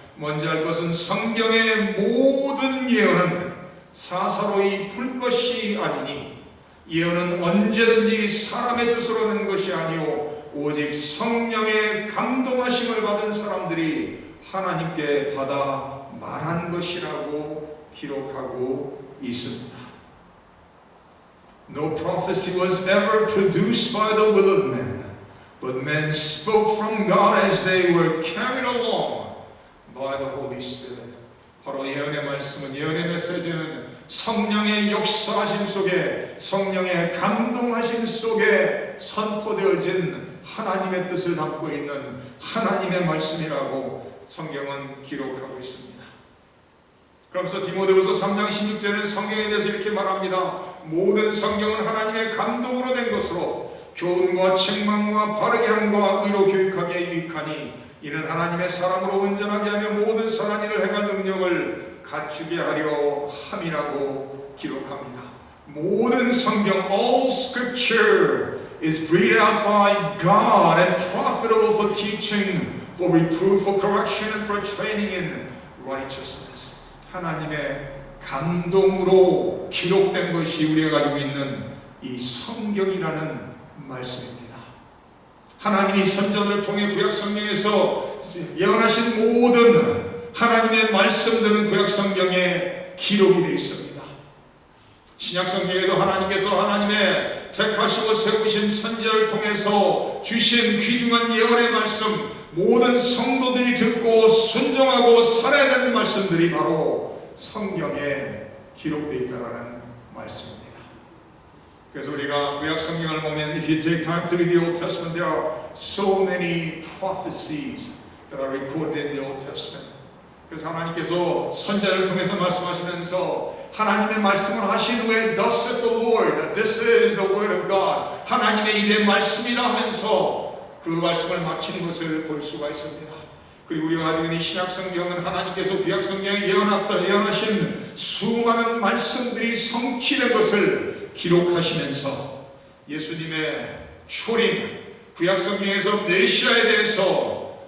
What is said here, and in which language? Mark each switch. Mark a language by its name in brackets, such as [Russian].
[Korean] 먼저 할 것은 성경의 모든 예언은 사사로이 풀 것이 아니니 예언은 언제든지 사람의 뜻으로 는 것이 아니요 오직 성령의 감동하심을 받은 사람들이 하나님께 받아 말한 것이라고 기록하고 있습니다. [English] No prophecy was ever produced by the will of man, but men spoke from God as they were carried along by the Holy Spirit. [Korean] 바로 예언의 말씀은, 예언의 메시지는 성령의 역사하심 속에, 성령의 감동하심 속에 선포되어진 하나님의 뜻을 담고 있는 하나님의 말씀이라고 성경은 기록하고 있습니다. 그러면서 디모데후서 3장 16절은 성경에 대해서 이렇게 말합니다. 모든 성경은 하나님의 감동으로 된 것으로 교훈과 책망과 바르게 함과 의로 교육하기에 유익하니 이는 하나님의 사람으로 온전하게 하며 모든 선한 일을 행할 능력을 갖추게 하려 함이라고 기록합니다. 모든 성경, [English] all scripture is breathed out by God and profitable for teaching, for reproof, for correction, and for training in righteousness. [Korean] 하나님의 감동으로 기록된 것이 우리가 가지고 있는 이 성경이라는 말씀입니다. 하나님이 선자들을 통해 구약 성경에서 예언하신 모든 하나님의 말씀들은 구약 성경에 기록이 되어 있습니다. 신약 성경에도 하나님께서 하나님의 택하시고 세우신 선지자를 통해서 주신 귀중한 예언의 말씀, 모든 성도들이 듣고 순종하고 살아야 되는 말씀들이 바로 성경에 기록되어 있다는 말씀입니다. 그래서 우리가 구약 성경을 보면 [English] if you take time to read the Old Testament, there are so many prophecies that are recorded in the Old Testament. [Korean] 그래서 하나님께서 선자를 통해서 말씀하시면서 하나님의 말씀을 하신 후에 [English] Thus saith the Lord, this is the word of God, [Korean] 하나님의 일의 말씀이라 하면서 그 말씀을 마치는 것을 볼 수가 있습니다. 그리고 우리가 가지고 있는 신약 성경은 하나님께서 구약 성경에 예언하신 수많은 말씀들이 성취된 것을 기록하시면서 예수님의 초림, 구약 성경에서 메시아에 대해서